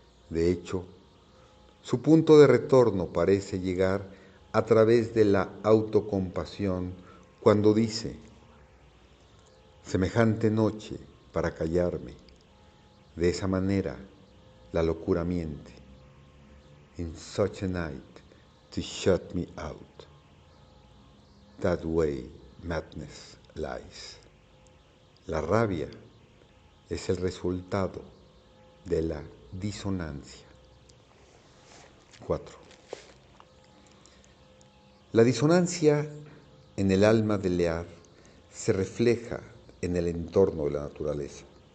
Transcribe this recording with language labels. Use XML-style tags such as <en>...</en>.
<es>De hecho, su punto de retorno parece llegar a través de la autocompasión cuando dice: semejante noche para callarme, de esa manera la locura miente.</es> <en>In such a night to shut me out, that way madness lies.</en> <es>La rabia es el resultado de la disonancia. 4. La disonancia en el alma de Lear se refleja en el entorno de la naturaleza.</es>